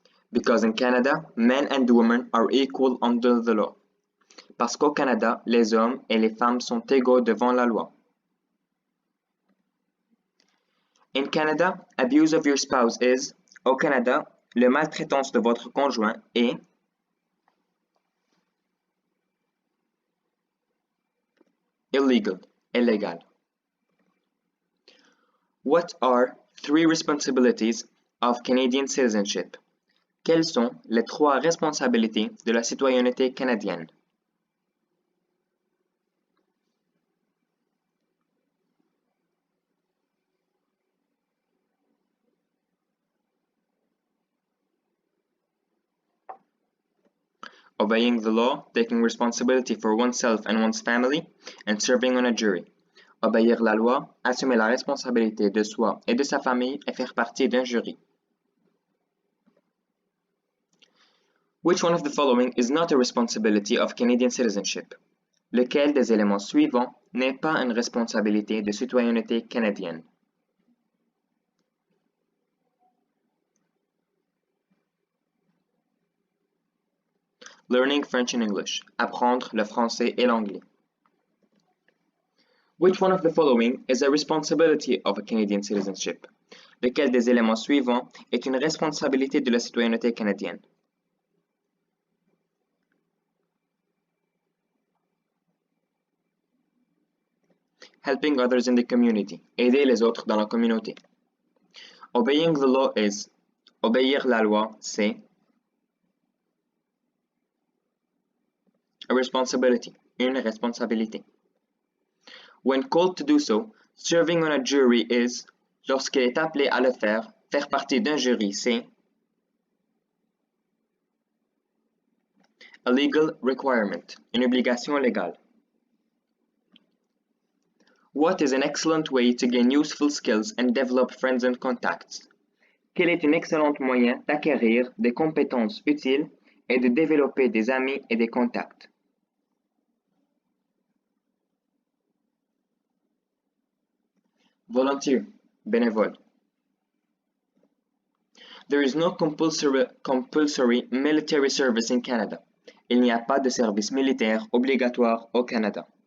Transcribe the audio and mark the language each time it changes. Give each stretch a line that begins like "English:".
English: Because in Canada, men and women are equal under the law.
French: Parce qu'au Canada, les hommes et les femmes sont égaux devant la loi.
English: In Canada, abuse of your spouse is,
French: au Canada, le maltraitance de votre conjoint est
English: illegal,
French: illégal.
English: What are three responsibilities of Canadian citizenship?
French: Quelles sont les trois responsabilités de la citoyenneté canadienne?
English: Obeying the law, taking responsibility for oneself and one's family, and serving on a jury.
French: Obéir la loi, assumer la responsabilité de soi et de sa famille et faire partie d'un jury.
English: Which one of the following is not a responsibility of Canadian citizenship?
French: Lequel des éléments suivants n'est pas une responsabilité de citoyenneté canadienne?
English: Learning French and English.
French: Apprendre le français et l'anglais.
English: Which one of the following is a responsibility of a Canadian citizenship?
French: Lequel des éléments suivants est une responsabilité de la citoyenneté canadienne?
English: Helping others in the community.
French: Aider les autres dans la communauté.
English: Obeying the law is.
French: Obéir la loi, c'est.
English: A responsibility.
French: Une responsabilité.
English: When called to do so, serving on a jury is.
French: lorsqu'il est appelé à le faire partie d'un jury, c'est
English: a legal requirement,
French: une obligation légale.
English: What is an excellent way to gain useful skills and develop friends and contacts?
French: Quel est un excellent moyen d'acquérir des compétences utiles et de développer des amis et des contacts?
English: Volunteer,
French: bénévole.
English: There is no compulsory military service in Canada.
French: Il n'y a pas de service militaire obligatoire au Canada.